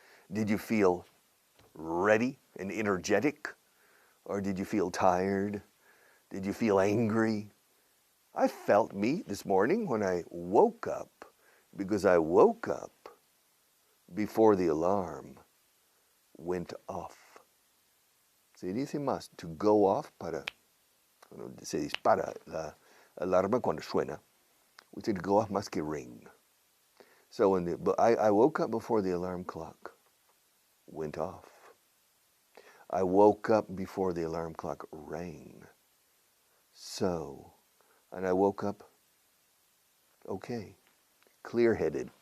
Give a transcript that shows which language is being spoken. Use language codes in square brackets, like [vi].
[en] Did you feel ready and energetic? Or did you feel tired? Did you feel angry? I felt me this morning when I woke up, because I woke up before the alarm went off. [es] Se dice más, to go off se dispara la alarma cuando suena. [en] We say to go off [es] más que [en] ring. So I woke up before the alarm clock went off. I woke up before the alarm clock rang. So, and I woke up okay, clear-headed.